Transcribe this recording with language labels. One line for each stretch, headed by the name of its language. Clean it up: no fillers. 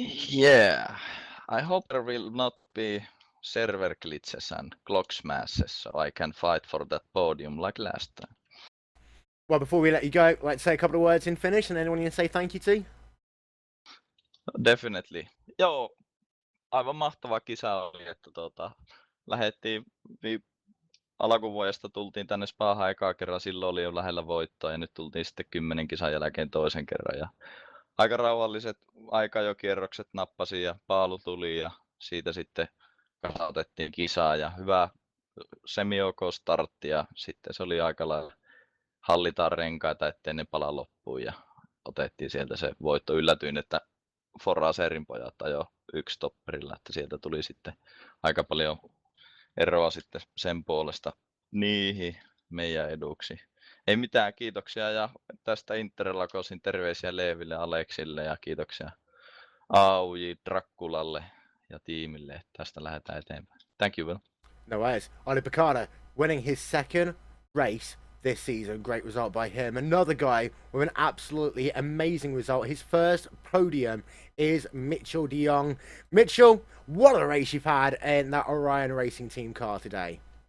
English: Yeah, I hope there will not be server glitches and clock smashes, so I can fight for that podium like last time. Well, before we let you go, let's say a couple of words in Finnish, and anyone you can say thank you to? Definitely.
Finnish: Joo, aivan mahtava kisa oli, että lähdettiin alkuvuodesta, tultiin tänne Spahaan ekaa kerran, silloin oli jo lähellä voittoa, ja nyt tultiin sitten 10 kisan jälkeen toisen kerran, ja aika rauhalliset aikajokierrokset nappasin ja paalu tuli ja siitä sitten kasautettiin kisaa ja hyvä semi-OK startti ja sitten se oli aika lailla hallitaan renkaita, ettei ne pala loppuun ja otettiin sieltä se voitto. Yllätyin, että Foraserin pojat ajoi yksi topperilla, että sieltä tuli sitten aika paljon eroa sitten sen puolesta niihin meidän eduksi. Ei mitään, kiitoksia ja tästä Interlagosin terveisiä Leeville, Aleksille ja kiitoksia AUJ Drakkulalle ja tiimille, että tästä lähdetään eteenpäin.
English: Thank you, Will. No worries. Oli Picardo winning his second race this season. Great result by him. Another guy with an absolutely amazing result. His first podium is Mitchell de Jong. Mitchell, what a race you've had in that Orion Racing Team car today.